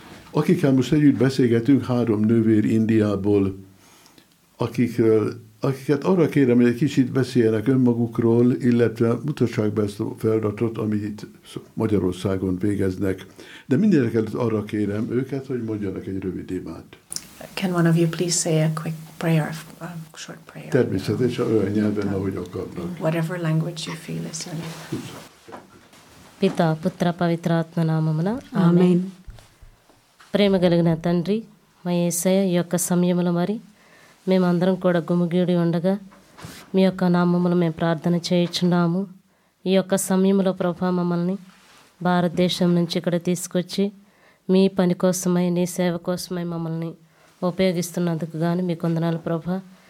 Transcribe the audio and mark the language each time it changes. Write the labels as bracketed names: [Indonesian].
[Hungarian] Akikkel most együtt beszélgetünk, három nővér Indiából, akiket arra kérem, hogy egy kicsit beszéljenek önmagukról, illetve mutassák be ezt a feladatot, amit Magyarországon végeznek. De mindenek előtt arra kérem őket, hogy mondjanak egy rövid imát. [English] Can one of you please say a quick prayer, a short prayer? [Hungarian] Természetesen olyan nyelven, ahogy akarnak. [English] Whatever language you feel is your name. [Telugu] పితా పుత్ర పవిత్రాత్మ నామమున ఆమేన్. ప్రేమ కలిగిన తండ్రి, మా యేసయ్య, ఈ యొక్క సమయంలో మరి మేమందరం కూడా గుమిగూడి ఉండగా మీ యొక్క నామములు మేము ప్రార్థన చేయించున్నాము. ఈ యొక్క సమయంలో ప్రభా, మమ్మల్ని భారతదేశం నుంచి ఇక్కడ తీసుకొచ్చి మీ పని కోసమై, నీ సేవ కోసమై మమ్మల్ని ఉపయోగిస్తున్నందుకు కానీ మీకు వందనాలు ప్రభా.